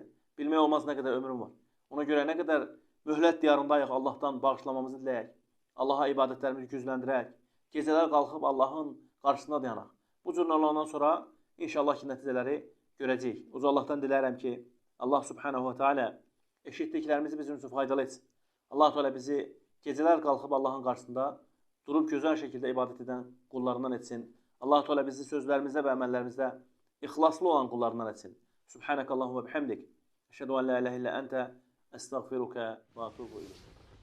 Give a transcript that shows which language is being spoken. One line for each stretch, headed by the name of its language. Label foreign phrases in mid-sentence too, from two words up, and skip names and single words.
Azerbaijani: Bilmək olmaz nə qədər ömrün var. Ona görə nə qədər möhlət diyarındayıq, Allahdan bağışlamamızı diləyək. Allaha ibadətlərimizi gücləndirək. Gecələr qalxıb Allahın qarşısında dayanaq. Bu cür olandan sonra inşallah ki, nəticələri görəcəyik. Uca Allahdan dilərəm ki, Allah
Arabic: سبحانه وتعالى
Azerbaijani: eşitdiklərimizi bizim üçün faydalı etsin. Allah Teala bizi gecələr qalxıb Allahın qarşısında durub gözəl şəkildə ibadət edən qullarından etsin. Allah Teala bizi sözlərimizdə və əməllərimizdə ixlaslı olan qullarından etsin.
Arabic: سبحانك اللهم وبحمدك. أشهد أن لا إله إلا أنت أستغفرك وأتوب إليك.